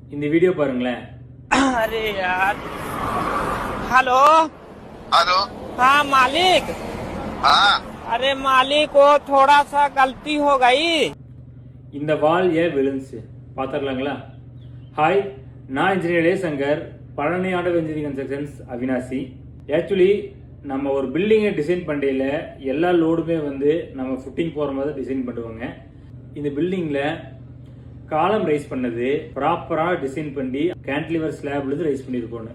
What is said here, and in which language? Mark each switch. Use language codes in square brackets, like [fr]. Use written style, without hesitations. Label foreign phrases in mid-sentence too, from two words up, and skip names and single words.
[ta] இந்த வீடியோ பாருங்களேன். [hi] अरे यार हेलो हेलो। हाँ मालिक। हाँ अरे मालिक वो थोड़ा सा गलती हो गई। [ta] இந்த வால் ஏன் விழுந்துச்சு பார்த்துடலாங்களா? ஹாய், நான் இன்ஜினியர் ஏ சங்கர், பழனி ஆட்டோ இன்ஜினியரிங் கன்ஸ்ட்ரக்ஷன்ஸ் அவினாசி. ஆக்சுவலி நம்ம ஒரு பில்டிங்கை டிசைன் பண்ணையில் எல்லா லோடுமே நம்ம ஃபுட்டிங் போகிற மாதிரி டிசைன் பண்ணுவாங்க. இந்த பில்டிங்கில் [en] column rise [ta] பண்ணது ப்ராப்பராக டிசைன் பண்ணி கேன்டிலிவர் ஸ்லாப்லேருந்து ரைஸ் பண்ணியிருக்கோன்னு.